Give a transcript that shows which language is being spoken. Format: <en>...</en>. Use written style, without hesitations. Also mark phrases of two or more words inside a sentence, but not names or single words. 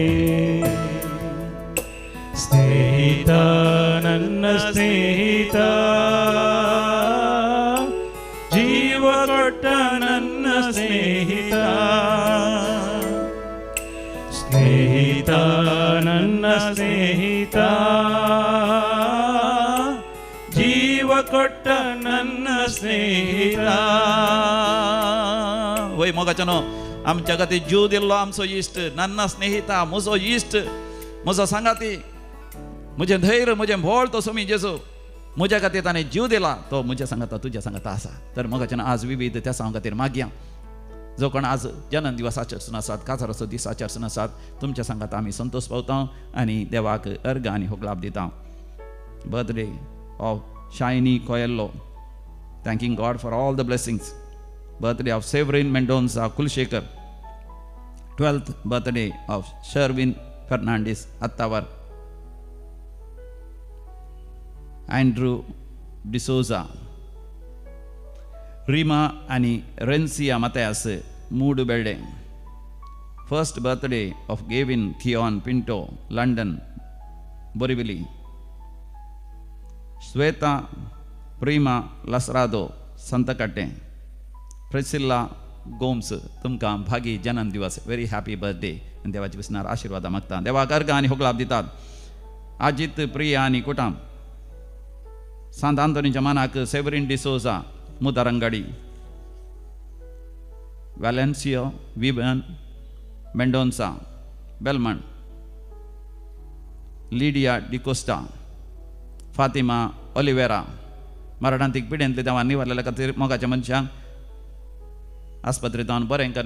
<kn>ಸ್ನೇಹಿತ ನನ್ನ ಸ್ನೇಹಿತ, ಜೀವ ಕೊಟ್ಟ ನನ್ನ ಸ್ನೇಹಿತ, ಸ್ನೇಹಿತ ನನ್ನ ಸ್ನೇಹಿತ, ಜೀವ ಕೊಟ್ಟ ನನ್ನ ಸ್ನೇಹಿತ.</kn> <kok>वय मोगाच्यानो आमच्या खातीर जीव दिल्लो आमचो इश्ट,</kok> <kn>ನನ್ನ ಸ್ನೇಹಿತ,</kn> <kok>म्हजो इश्ट, म्हजो सांगाती, म्हजें धैर्य, म्हजें व्हड तो सोमी जेजू, म्हज्या खातीर ताणें जीव दिला. तो म्हज्या सांगता तुज्या सांगता आसा. तर मोगाच्यान आज विविध त्या सांगा खातीर मागया. जो कोण आज जन्म दिवस आचरसून आसात, काजाराचो दीस आचरसून आसात, तुमच्या सांगात आमी संतोष पावता आनी देवाक अर्घ आनी होगलाप दिता.</kok> <en>Birthday of Shiny Coelho, thanking God for all the blessings. Birthday of Severin Mendonça Kulshekar. 12th birthday of Sherwin Fernandez Attavar. Andrew D'Souza. Rima आणि Rencia Matthias Mood Belde. First birthday of Gavin Theon Pinto, London, Borivali. Sweta Prima Lasrado, Santakatte. Priscilla Gomes, तुमकां भागी जन्म दिवस, very happy birthday.</en> <kok>देवाची विस्नार आशीर्वाद मागता. देवाक अर्घ आनी होगलाप दितात. अजित प्रिया आनी कुटाम. सांत आंतोनीच्या मानाक सेवरीन डिसोजा मुदारंगाडी. व्हॅलेन्सियो विबन मेंडोन्सा बेलमंड लिडिया डिकोस्टा फातिमा ऑलिवेरा मरणांतीक पिड्यांतले देवान निवारलेल्या खातीर मोगाच्या मनशांक आस्पत्रेंत बरें करून</kok>